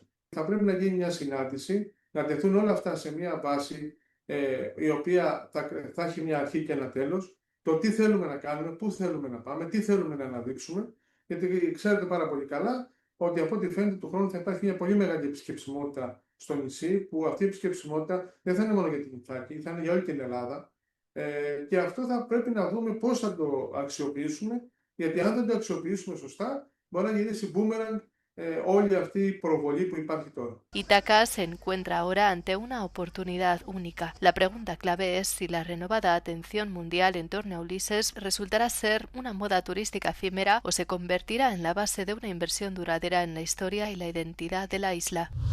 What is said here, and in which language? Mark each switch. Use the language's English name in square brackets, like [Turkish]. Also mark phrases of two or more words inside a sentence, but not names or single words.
[Greek] Θα πρέπει να γίνει μια συνάντηση, να τεθούν όλα αυτά σε μια βάση η οποία θα έχει μια αρχή και ένα τέλος, το τι θέλουμε να κάνουμε, πού θέλουμε να πάμε, τι θέλουμε να αναδείξουμε, γιατί ξέρετε πάρα πολύ καλά ότι από ό,τι φαίνεται του χρόνου θα υπάρχει μια πολύ μεγάλη επισκεψιμότητα στο νησί, που αυτή η επισκεψιμότητα δεν θα είναι μόνο για την Ιθάκη, θα είναι για όλη την Ελλάδα. Και αυτό θα πρέπει να δούμε πώς θα το αξιοποιήσουμε, γιατί αν δεν το αξιοποιήσουμε σωστά, μπορεί να γυρίσει boomerang όλη αυτή η προβολή που υπάρχει τώρα. [Spanish] Ítaca se encuentra ahora ante una oportunidad única. La pregunta clave es si la renovada atención mundial en torno a Ulises resultará ser una moda turística efímera o se convertirá en la base de una inversión duradera en la historia y la identidad de la isla.